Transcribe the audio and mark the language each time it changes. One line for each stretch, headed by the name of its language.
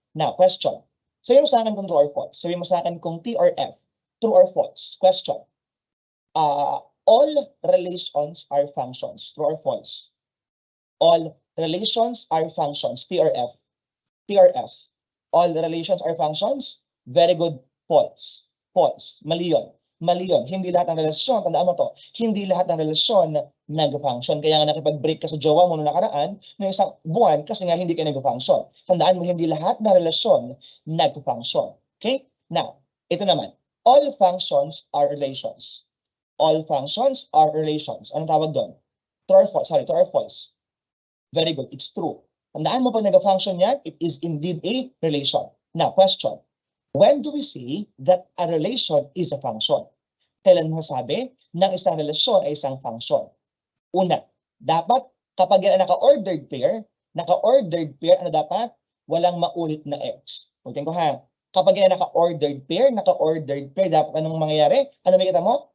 English: Now, question.
Filipino: Sabihin mo sa akin kung true or false. Sabihin mo sa akin kung T or F.
English: True or false? Question. All relations are functions. True or false? All relations are functions. T or F? T or F? All relations are functions? Very good. False. False.
Filipino: Mali yun. Mali yun. Hindi lahat ng relasyon, tandaan mo to, hindi lahat ng relasyon nag-function. Kaya nga nakipag-break ka sa jowa mo noong nakaraan ng isang buwan kasi nga hindi ka nag-function. Tandaan mo, hindi lahat ng relasyon nag-function.
English: Okay? Now,
Filipino: ito naman.
English: All functions are relations. All functions are relations.
Filipino: Anong tawag doon?
English: True or false? Sorry, true or false? Very good. It's true.
Filipino: Tandaan mo pag nag-function yan,
English: it is indeed a relation. Now, question. When do we say that a relation is a function?
Filipino: Kailan mo sabi ng isang relasyon ay isang function? Una, dapat kapag yan ay naka-ordered pair, ano dapat? Walang maulit na x. Ulitin ko ha. Kapag yan ay naka-ordered pair, dapat anong mangyayari? Ano makita mo?